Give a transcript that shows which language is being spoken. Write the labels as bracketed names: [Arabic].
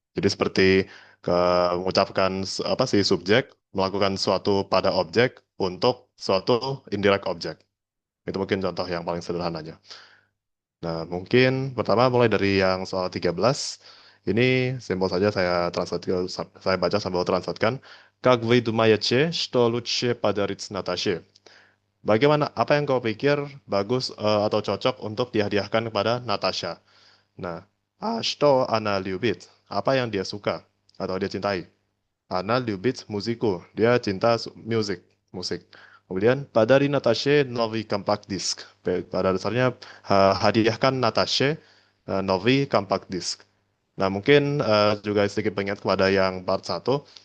[Indonesian] Jadi seperti ke mengucapkan apa sih subjek melakukan suatu pada objek untuk suatu indirect object. Itu mungkin contoh yang paling sederhananya. Nah, mungkin pertama mulai dari yang soal 13. Ini simpel saja saya baca sambil translatekan. [Russian] Как вы думаете, что лучше подарить Наташе? [Indonesian] Bagaimana apa yang kau pikir bagus atau cocok untuk dihadiahkan kepada Natasha? [Russian] Nah, что она любит? [Indonesian] Apa yang dia suka atau dia cintai? [Russian] Она любит музыку. Dia cinta musik. [Indonesian] Kemudian pada Natasha новый compact disc. Pada dasarnya hadiahkan Natasha новый compact disc. Nah, mungkin juga sedikit pengingat kepada yang part satu.